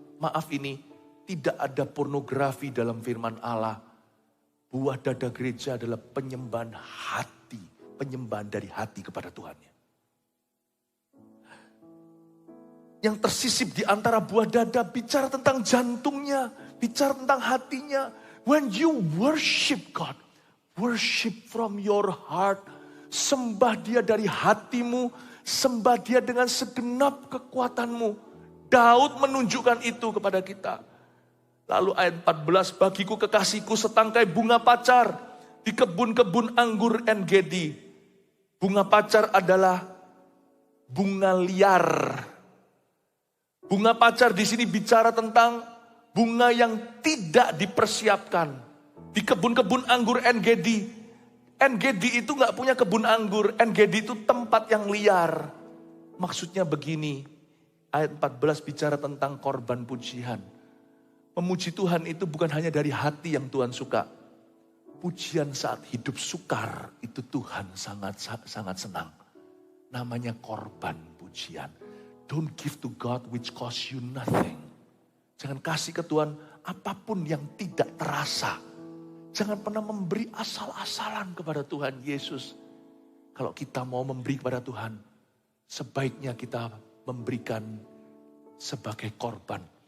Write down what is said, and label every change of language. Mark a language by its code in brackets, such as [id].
[id] Maaf ini, tidak ada pornografi dalam firman Allah. Buah dada gereja adalah penyembahan hati. Penyembahan dari hati kepada Tuhannya. Yang tersisip di antara buah dada bicara tentang jantungnya. Bicara tentang hatinya. [en] When you worship God, worship from your heart. [id] Sembah dia dari hatimu, sembah dia dengan segenap kekuatanmu. Daud menunjukkan itu kepada kita. Lalu ayat 14, bagiku kekasihku setangkai bunga pacar di kebun-kebun anggur En-Gedi. Bunga pacar adalah bunga liar. Bunga pacar di sini bicara tentang bunga yang tidak dipersiapkan. Di kebun-kebun anggur En-Gedi. En-Gedi itu gak punya kebun anggur. En-Gedi itu tempat yang liar. Maksudnya begini, ayat 14 bicara tentang korban pujian. Memuji Tuhan itu bukan hanya dari hati yang Tuhan suka. Pujian saat hidup sukar itu Tuhan sangat senang. Namanya korban pujian. [en] Don't give to God which costs you nothing. [id] Jangan kasih ke Tuhan apapun yang tidak terasa. Jangan pernah memberi asal-asalan kepada Tuhan Yesus. Kalau kita mau memberi kepada Tuhan, sebaiknya kita memberikan sebagai korban.